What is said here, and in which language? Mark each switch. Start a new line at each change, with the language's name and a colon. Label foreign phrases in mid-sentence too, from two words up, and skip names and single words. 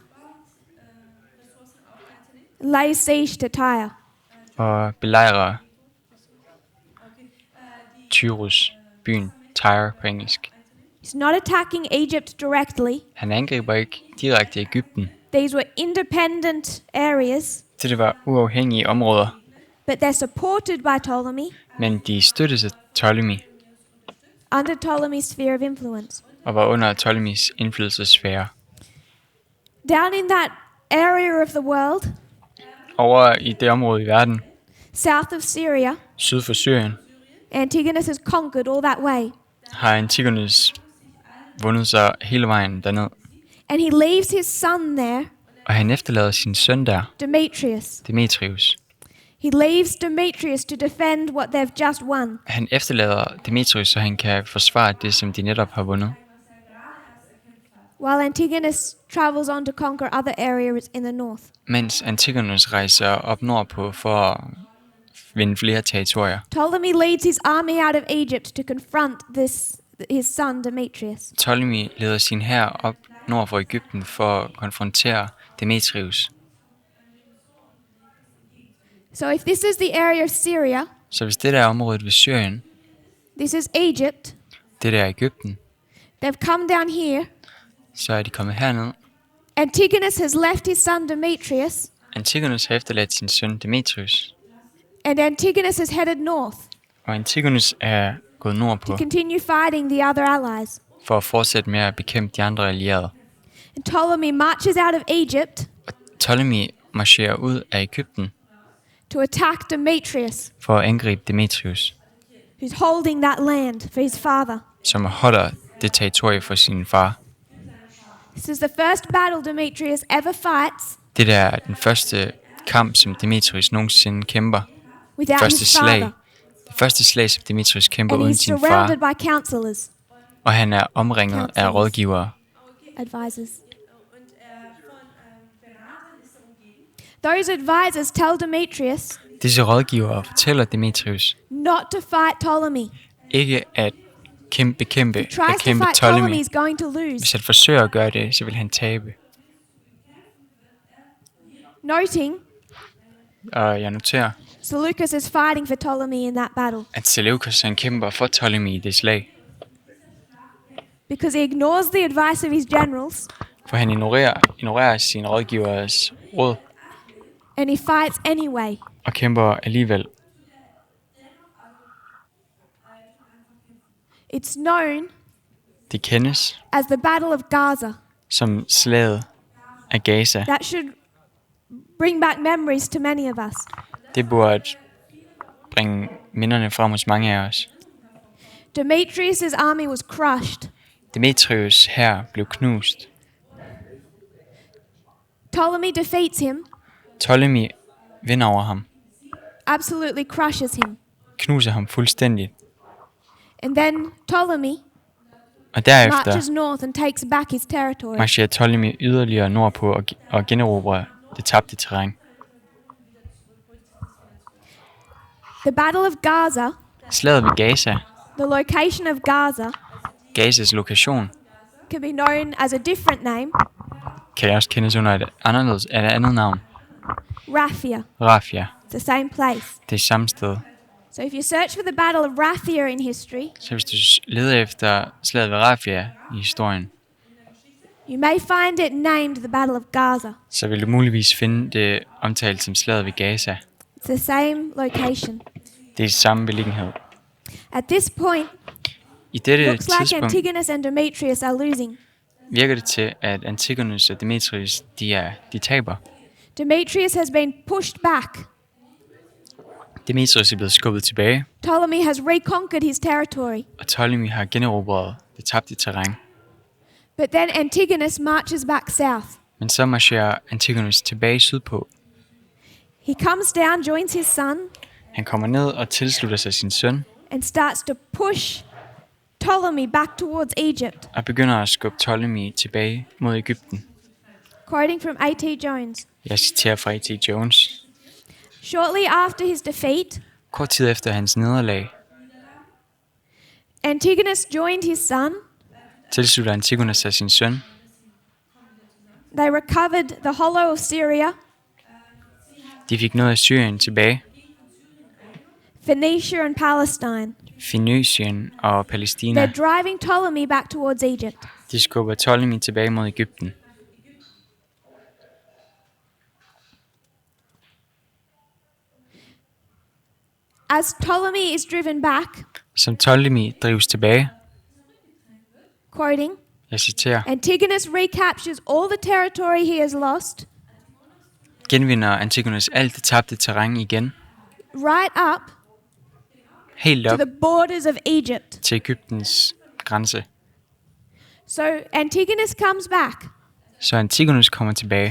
English: lays siege to Tyre.
Danish: og belejrer Tyrus, byen Tyre på engelsk.
English: He's not attacking Egypt directly.
Danish: Han angriber ikke direkte Egypten.
English: These were independent areas,
Danish: Det var uafhængige områder,
English: but they're supported by Ptolemy
Danish: men de støttede Ptolemy
English: under Ptolemy's sphere of influence.
Danish: og var under Ptolemys indflydelsesfære.
English: Down in that area of the world,
Danish: Over i det område i verden,
English: south of Syria,
Danish: syd for Syrien,
English: Antigonus has conquered all that way.
Danish: har Antigonus vundet sig hele vejen derned.
English: And he leaves his son there,
Danish: Og han efterlader sin søn der,
English: Demetrius.
Danish: Demetrius.
English: He leaves Demetrius to defend what they've just won.
Danish: Han efterlader Demetrius, så han kan forsvare det, som de netop har vundet.
English: While Antigonus travels on to conquer other areas in the north.
Danish: Mens Antigonus rejser op nordpå for at vinde flere territorier.
English: Ptolemy leads his army out of Egypt to confront his son Demetrius.
Danish: Ptolemy leder sin hær op nord for Egypten for at konfrontere Demetrius.
English: So if this is the area of Syria,
Danish: Så hvis det der er området ved Syrien,
English: this is Egypt,
Danish: det der er Egypten,
English: they've come down here.
Danish: så er de kommet herned.
English: Antigonus has left his son Demetrius,
Danish: Antigonus har efterladt sin søn Demetrius,
English: and Antigonus has headed north
Danish: og Antigonus er gået
English: to
Danish: nordpå
English: continue fighting the other allies.
Danish: for at fortsætte med at bekæmpe de andre allierede.
English: And Ptolemy marches out of Egypt
Danish: Og Ptolemy marcherer ud af Egypten
English: to attack Demetrius,
Danish: for at angribe Demetrius,
English: who's holding that land for his father.
Danish: som holder det territorie for sin far.
English: This is the first battle Demetrius ever fights
Danish: Det der er den første kamp, som Demetrius nogensinde kæmper.
English: without
Danish: Første
English: his
Danish: slag.
English: father.
Danish: Det første slag, som Demetrius kæmper
English: And
Danish: uden
English: he's
Danish: sin
English: surrounded
Danish: far.
English: by counselors,
Danish: Og han er omringet af
English: Counselors.
Danish: rådgivere.
English: advisors. Those advisors tell Demetrius
Danish: Disse rådgivere fortæller Demetrius
English: not to fight Ptolemy.
Danish: ikke at bekæmpe
English: If he tries to
Danish: kæmpe
English: fight Ptolemy. Ptolemy, he's going to lose.
Danish: Hvis han forsøger at gøre det, så vil han tabe.
English: Noting,
Danish: Og jeg noterer,
English: Seleucus is fighting for Ptolemy in that battle
Danish: at Seleucus han kæmper for Ptolemy i det slag.
English: because he ignores the advice of his generals
Danish: For han ignorerer sine rådgivers råd
English: and he fights anyway.
Danish: og kæmper alligevel.
English: It's known
Danish: Det kendes
English: as the Battle of Gaza.
Danish: som slaget af Gaza.
English: That should bring back memories to many of us.
Danish: Det burde bringe minderne frem hos mange af os.
English: Demetrius' army was crushed.
Danish: Demetrius hær blev knust.
English: Ptolemy defeats him,
Danish: Ptolemy vinder over ham,
English: absolutely crushes him.
Danish: knuser ham fuldstændigt.
English: And then Ptolemy
Danish: Og derefter
English: marches north and takes back his territory.
Danish: marcherer Ptolemy yderligere nordpå og generobrer det tabte terræn.
English: The Battle of Gaza,
Danish: Slaget ved Gaza,
English: the location of Gaza,
Danish: Gazas lokation,
English: can be known as a different name,
Danish: kan også kendes under et andet navn.
English: Raphia.
Danish: Raphia.
English: It's the same place.
Danish: Det er samme sted.
English: So if you search for the Battle of Raphia in history,
Danish: Så hvis du leder efter slaget ved Raphia i historien,
English: you may find it named the Battle of Gaza.
Danish: så vil du muligvis finde det omtalt som slaget ved Gaza.
English: It's the same location.
Danish: Det er samme beliggenhed.
English: At this point,
Danish: I dette
English: looks like
Danish: tidspunkt
English: Antigonus and Demetrius are losing.
Danish: virker det til, at Antigonus og Demetrius de taber.
English: Demetrius has been pushed back.
Danish: Demetrius er blevet skubbet tilbage,
English: Ptolemy has reconquered his territory.
Danish: og Ptolemy har generobret det tabte terræn.
English: But then Antigonus marches back south.
Danish: Men så marcherer Antigonus tilbage sydpå.
English: He comes down, joins his son,
Danish: Han kommer ned og tilslutter sig sin søn,
English: and starts to push Ptolemy back towards Egypt.
Danish: og begynder at skubbe Ptolemy tilbage mod Egypten.
English: Quoting from A.T. Jones.
Danish: Jeg citerer fra A.T. Jones.
English: Shortly after his defeat,
Danish: Kort tid efter hans nederlag,
English: Antigonus joined his son.
Danish: tilslutter Antigonus sig sin søn.
English: They recovered the hollow of Syria,
Danish: De fik noget af Syrien tilbage,
English: Phoenicia and Palestine.
Danish: Fønicien og Palæstina.
English: They're driving Ptolemy back towards Egypt.
Danish: De skubber Ptolemy tilbage mod Egypten.
English: As Ptolemy is driven back,
Danish: Som Ptolemy drives tilbage,
English: quoting,
Danish: jeg citerer,
English: Antigonus recaptures all the territory he has lost,
Danish: genvinder Antigonus alt det tabte terræn igen,
English: right up
Danish: helt
English: to
Danish: op
English: the borders of Egypt.
Danish: til Egyptens grænse.
English: So Antigonus comes back,
Danish: Så Antigonus kommer tilbage